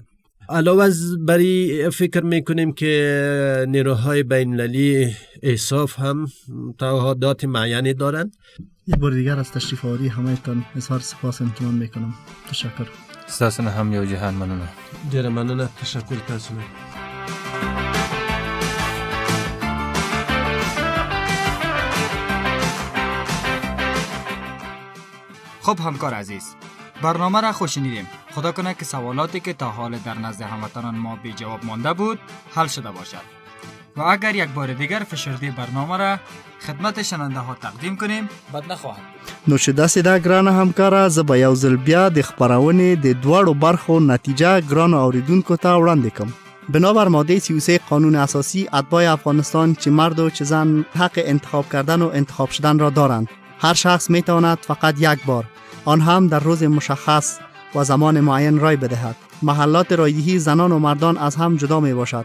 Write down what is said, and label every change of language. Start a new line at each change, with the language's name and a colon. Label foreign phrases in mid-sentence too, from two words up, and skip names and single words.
Persian: علاوه از بری فکر میکنیم که نیروهای بین‌المللی ایساف هم تعهدات معینی دارند. یک بار دیگر از تشریف آوری همه‌تان اظهار سپاس امتنان میکنم. تشکر.
Pashto: ستاسو نه هم یو جهان مننه. ډیره مننه. تشکر تاسو نه.
Persian: خب همکار عزیز، برنامه را خوش شنیدیم. خدا کنه که سوالاتی که تا حال در نزد هموطنان ما بی جواب مانده بود حل شده باشد و اگر یک بار دیگر فشرده برنامه را خدمت شنونده ها تقدیم کنیم بد نخواهد.
Pashto: نو چې داسې دا ګرانه همکاره، زه به یو ځل بیا د خپرونې د دواړو برخو نتیجه ګرانو اوریدونکو ته وړاندې کوم.
Persian: بنابر ماده 33 قانون اساسی، اتباع افغانستان چه مرد و چه زن حق انتخاب کردن و انتخاب شدن را دارند. هر شخص می تواند فقط یک بار، آن هم در روز مشخص و زمان معین رای بدهد. محلات رایدهی زنان و مردان از هم جدا می باشد.